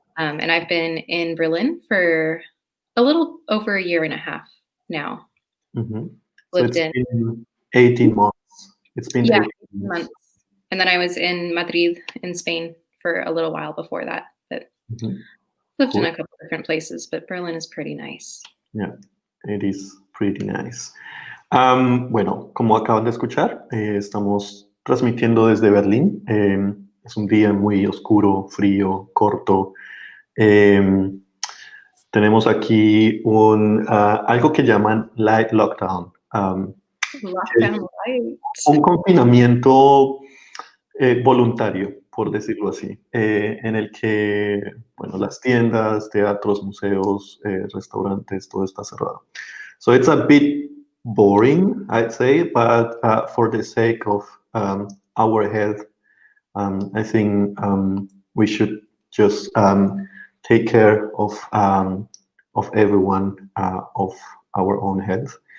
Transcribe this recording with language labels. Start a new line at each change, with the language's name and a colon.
English: And I've been in Berlin for a little over a year and a half now. Mm-hmm. Lived It's been 18 months. It's been 18 months. And then I was in Madrid in Spain for a little while before that. But lived in a couple different places, but Berlin is pretty nice. Yeah, it is pretty nice.
Spanish: Bueno, como acaban de escuchar, estamos transmitiendo desde Berlín. Es un día muy oscuro, frío, corto. Tenemos aquí algo que llaman light lockdown.
English: Lockdown light.
Spanish: Un confinamiento voluntario, por decirlo así, en el que, las tiendas, teatros, museos, restaurantes, todo está cerrado.
English: So it's a bit boring, I'd say, but for the sake of our health, I think we should just take care of everyone, of our own health.